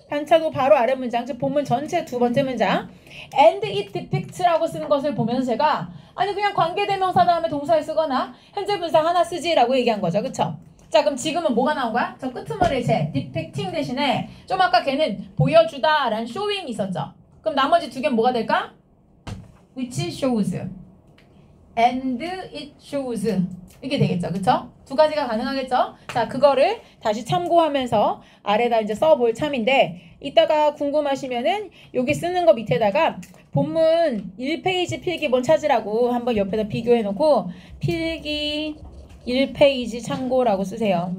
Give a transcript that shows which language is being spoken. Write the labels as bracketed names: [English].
[Korean] 반차도 바로 아래 문장, 즉 본문 전체 두 번째 문장. [English] And it depicts [Korean] 라고 쓰는 것을 보면서 제가 아니 그냥 관계대명사 다음에 동사를 쓰거나 현재 분사 하나 쓰지라고 얘기한 거죠. 그쵸? 자, 그럼 지금은 뭐가 나온 거야? 저 끄트머리에 제 depicting 대신에 좀 아까 걔는 보여주다 라는 showing 있었죠. 그럼 나머지 두 개는 뭐가 될까? [English] which shows and it shows [Korean] 이게 되겠죠. 그쵸? 두 가지가 가능하겠죠? 자, 그거를 다시 참고하면서 아래다 이제 써볼 참인데 이따가 궁금하시면은 여기 쓰는 거 밑에다가 본문 1페이지 필기본 찾으라고 한번 옆에다 비교해놓고 필기 1페이지 참고라고 쓰세요.